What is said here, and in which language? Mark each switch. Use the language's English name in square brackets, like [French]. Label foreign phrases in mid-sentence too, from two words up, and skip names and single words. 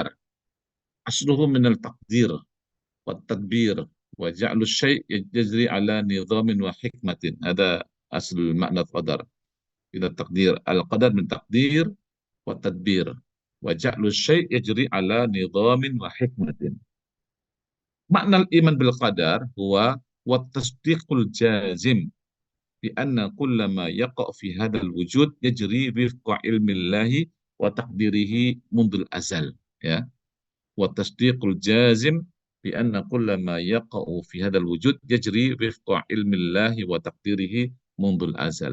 [Arabic] أصله من التقدير وتدبير وجعل شيء يجري على نظام وحكمة. Ada أصل معنى القدر. إلى تقدير. القدر من تقدير وتدبير. وجعل شيء يجري على نظام وحكمة. معنى الإيمان بالقدر هو والتصديق الجازم بأن كل ما يقع في هذا الوجود يجري وفق علم الله وتقديره منذ الأزل، يا. والتصديق الجازم بأن كل ما يقع في هذا الوجود يجري وفق علم الله وتقديره منذ الأزل.